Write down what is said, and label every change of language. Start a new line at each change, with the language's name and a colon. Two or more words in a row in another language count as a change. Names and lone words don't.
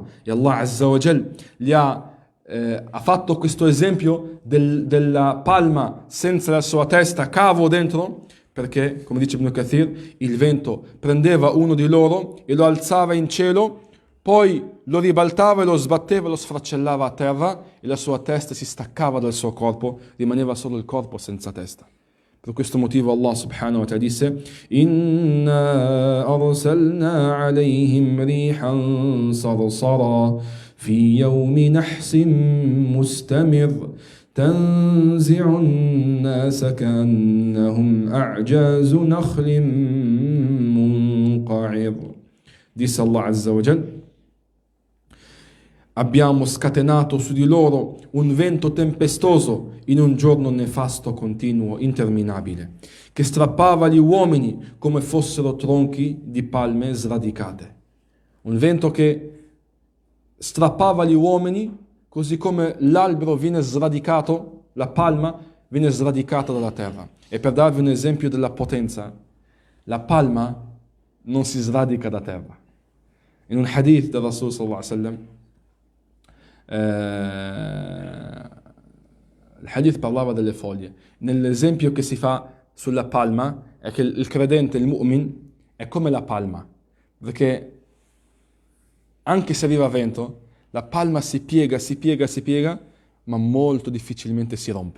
Italian: E Allah Azza wa Jal ha fatto questo esempio della palma senza la sua testa, cavo dentro, perché, come dice Ibn Kathir, il vento prendeva uno di loro e lo alzava in cielo, poi lo ribaltava e lo sbatteva e lo sfracellava a terra, e la sua testa si staccava dal suo corpo, rimaneva solo il corpo senza testa. Per questo motivo Allah
Arabic: سبحانه وتعالى
Italian: disse:
Arabic: إنا أرسلنا عليهم ريحا صرصرا في يوم نحس مستمر تنزع الناس كأنهم أعجاز نخل منقعر.
Italian: Disse Allah
Arabic: عز وجل:
Italian: abbiamo scatenato su di loro un vento tempestoso in un giorno nefasto, continuo, interminabile, che strappava gli uomini come fossero tronchi di palme sradicate. Un vento che strappava gli uomini così come l'albero viene sradicato, la palma viene sradicata dalla terra. E per darvi un esempio della potenza, la palma non si sradica da terra. In un hadith del Rasul
Arabic: صلى الله عليه وسلم,
Italian: il hadith parlava delle foglie. Nell'esempio che si fa sulla palma è che il credente, il mu'min, è come la palma, perché anche se arriva vento, la palma si piega, ma molto difficilmente si rompe.